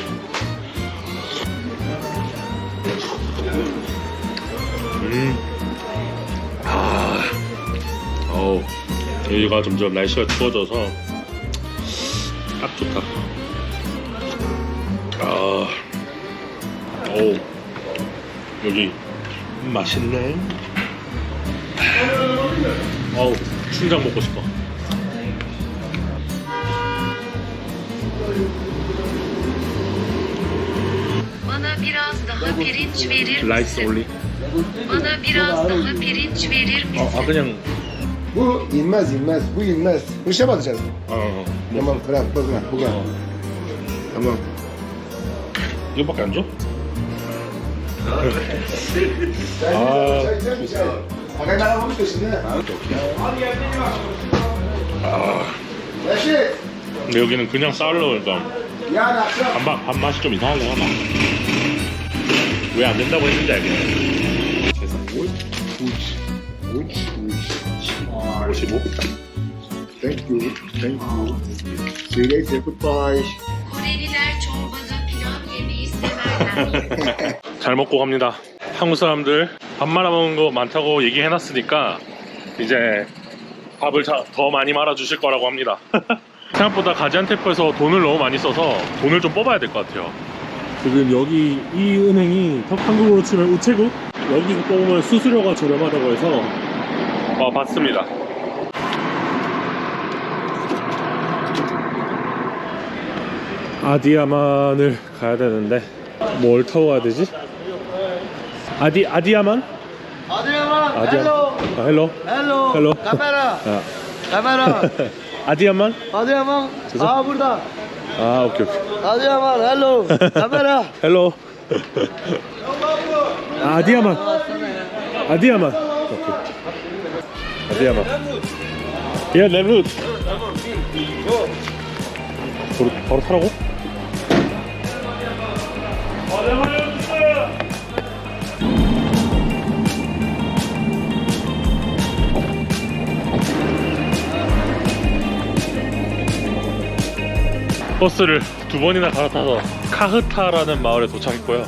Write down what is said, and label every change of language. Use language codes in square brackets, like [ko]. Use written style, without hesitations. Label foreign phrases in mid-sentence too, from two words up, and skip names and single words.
[ko] 여기가 점점 날씨가 추워져서 딱 좋다. 여기 맛있네. 춘장 먹고 싶어. [tr] Bana biraz daha pirinç verir [ko] 라이스 [tr] misin? [ko] 올리. [tr] Bana biraz daha pirinç verir misin? [ko] 그냥 [tr] Bu inmez. Bu inmez. Bu şey batacağız. Tamam bırak. Tamam. [ko] 이거밖에 안 줘? [tr] Bakayım ben almamıştım şimdi. Reşit. [ko] 근데 여기는 그냥 쌀로 그러니까 [tr] Yarın akşam. [ko] 밥맛이 좀 이상하긴 하다. 왜 안 된다고 했는지 알겠네. 계산 55? [en] Thank you. See you later. Goodbye. [tr] Koreliler çorbada pilav yemeyi severler. [ko] 잘 먹고 갑니다. 한국 사람들 밥 말아 먹은 거 많다고 얘기해놨으니까 이제 밥을 더 많이 말아 주실 거라고 합니다. 생각보다 가지안테프에서 돈을 너무 많이 써서 돈을 좀 뽑아야 될 것 같아요. 지금 여기 이 은행이 한국으로 치면 우체국? 여기서 뽑으면 수수료가 저렴하다고 해서 봤습니다. 아디야만을 가야 되는데 뭘 타고 가야 되지? 아디야만? 헬로. 헬로. Kamera. 아디야만? [tr] Adıyaman. Burada. [ko] 오케이. [tr] Adıyaman. [en] Hello. [tr] Kamera. [ko] 헬로. 아디야만. 오케이. 아디야만. 야, 렘룻. 바로 타라고? 버스를 두 번이나 갈아타서 카흐타라는 마을에 도착했고요.